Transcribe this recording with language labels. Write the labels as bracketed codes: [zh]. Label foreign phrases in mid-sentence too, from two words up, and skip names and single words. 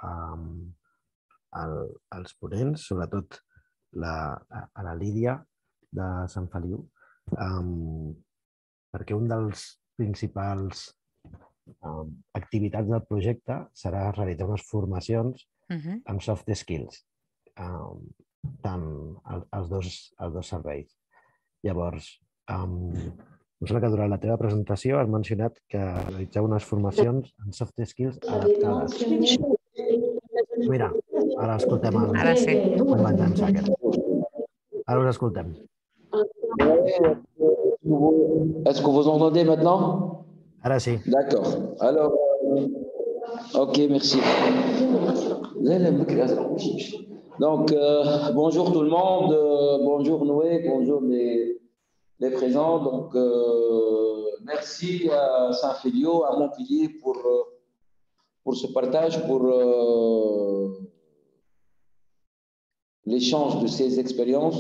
[ca] als ponents, sobretot a la Lídia de Sant Feliu, perquè un dels principals activitats del projecte serà realitzar unes formacions amb [en] soft skills, [ca] tant els dos serveis. Llavors, em sembla que durant la teva presentació has mencionat que realitzeu unes formacions en [en] soft skills [ca] adaptades. Mira, ara escoltem el company d'EMSACEN. Ara us escoltem. [fr] Est-ce que vous entendez maintenant? [ca] Ara sí. [fr] D'accord. Alors, ok, merci. Donc, bonjour tout le monde, bonjour Noé, bonjour les présents. Donc, merci à Saint-Félio, à Montpellier pour ce partage, pour l'échange de ces expériences.